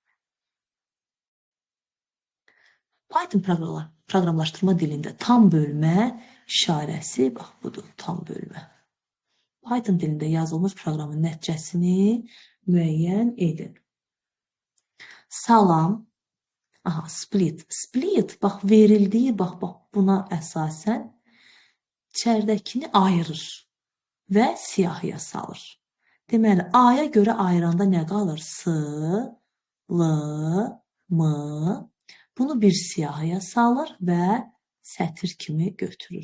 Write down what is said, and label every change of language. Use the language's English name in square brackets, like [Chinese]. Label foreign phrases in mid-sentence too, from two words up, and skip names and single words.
[Azerbaijani] Python proqramlaşdırma dilində tam bölmə işarəsi, bax budur, tam bölmə. Python dilində yazılmış proqramın nəticəsini müəyyən edin. Salam. Aha, split. Split, bax, verildiyi, bax, buna əsasən içəridəkini ayırır və siyahıya salır. Deməli, A-ya görə ayıranda nə qalır? S, L, M. Bunu bir siyahıya salır və sətir kimi götürür.